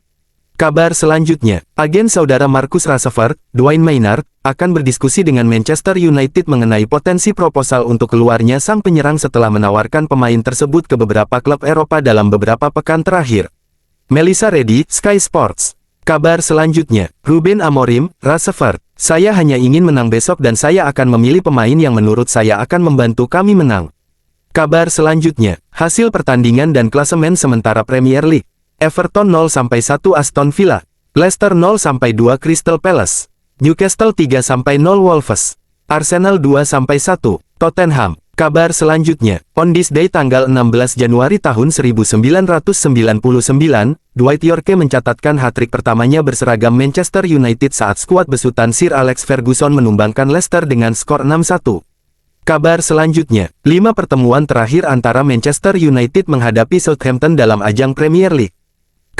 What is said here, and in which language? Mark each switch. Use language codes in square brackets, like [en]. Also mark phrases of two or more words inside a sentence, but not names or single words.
[id] Kabar selanjutnya, agen saudara Marcus Rashford, Dwayne Maynard, akan berdiskusi dengan Manchester United mengenai potensi proposal untuk keluarnya sang penyerang setelah menawarkan pemain tersebut ke beberapa klub Eropa dalam beberapa pekan terakhir. Melissa Reddy, Sky Sports. Kabar selanjutnya, Ruben Amorim, Rashford, saya hanya ingin menang besok dan saya akan memilih pemain yang menurut saya akan membantu kami menang. Kabar selanjutnya, hasil pertandingan dan klasemen sementara Premier League. Everton 0-1 Aston Villa, Leicester 0-2 Crystal Palace, Newcastle 3-0 Wolves, Arsenal 2-1 Tottenham. Kabar selanjutnya, [en] on this day [id] tanggal 16 Januari tahun 1999, Dwight Yorke mencatatkan hat-trick pertamanya berseragam Manchester United saat skuad besutan Sir Alex Ferguson menumbangkan Leicester dengan skor 6-1. Kabar selanjutnya, 5 pertemuan terakhir antara Manchester United menghadapi Southampton dalam ajang Premier League.